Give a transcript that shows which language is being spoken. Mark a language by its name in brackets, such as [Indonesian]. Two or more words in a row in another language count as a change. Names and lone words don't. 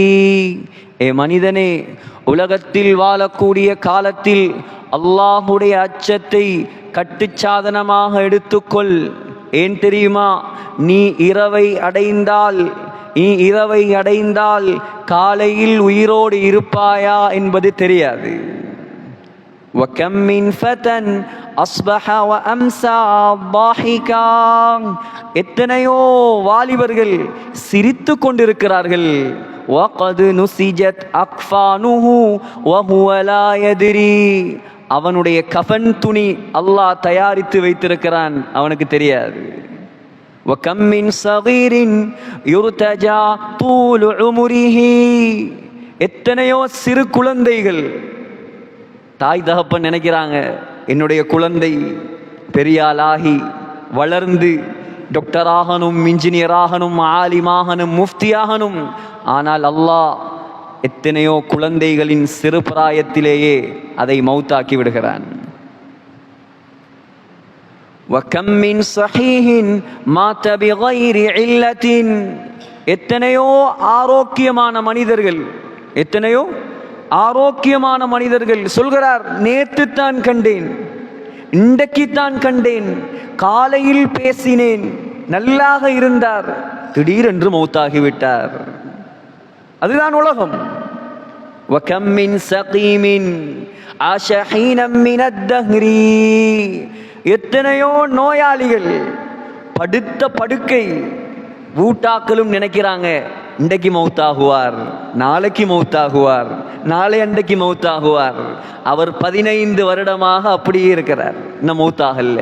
[Tamil] ஏ மனிதனே, உலகத்தில் வாழக்கூடிய காலத்தில் அல்லாஹுடைய அச்சத்தை கட்டுச்சாதனமாக எடுத்துக்கொள். ஏன் தெரியுமா? நீ இரவை அடைந்தால் காலையில் உயிரோடு இருப்பாயா என்பது தெரியாது. [Arabic] وَكَمْ مِنْ فَتًى أَصْبَحَ وَأَمْسَى ضَاحِكًا. [Tamil] எத்தனையோ வாலிபர்கள் சிரித்து கொண்டிருக்கிறார்கள். [Arabic] وَقَدْ نُسِجَتْ أَكْفَانُهُ وَهُوَ لَا يَدْرِي. [Tamil] அவனுடைய கஃன் துணி அல்லாஹ் தயாரித்து வைத்திருக்கிறான், அவனுக்கு தெரியாது. [Arabic] وَكَمْ مِنْ صَغِيرٍ يُرْتَجَى طُولُ عُمُرِهِ. [Tamil] எத்தனையோ சிறு குழந்தைகள், தாய் தகப்பன் நினைக்கிறாங்க என்னுடைய குழந்தை பெரியாளாகி வளர்ந்து டாக்டராகணும், இன்ஜினியராகணும், ஆலிமாகணும், முஃப்தியாகணும். ஆனால் அல்லாஹ் எத்தனையோ குழந்தைகளின் சிறு பிராயத்திலேயே அதை மௌத்தாக்கி விடுகிறான். [Arabic] وَكَمْ مِنْ صَحِيحٍ مَاتَ بِغَيْرِ عِلَّةٍ. [Tamil] எத்தனையோ ஆரோக்கியமான மனிதர்கள் சொல்கிறார்: நேற்று தான் கண்டேன், இன்றைக்குத்தான் கண்டேன், காலையில் பேசினேன், நல்லாக இருந்தார், திடீரென்று மௌத்தாகிவிட்டார். அதுதான் உலகம். [Arabic] وَكَمْ مِنْ سَقِيمٍ عَاشَ حِينًا مِنَ الدَّهْرِ. [Tamil] எத்தனையோ நோயாளிகள் படுத்த படுக்கை. வீட்டாக்களும் நினைக்கிறாங்க இன்றைக்கு மௌத்தாகுவார், நாளைக்கு மௌத்தாகுவார், நாளை அன்றைக்கு மௌத்தாகுவார். அவர் 15 வருடமாக அப்படியே இருக்கிறார், இன்னும் மௌத்தாகல்ல.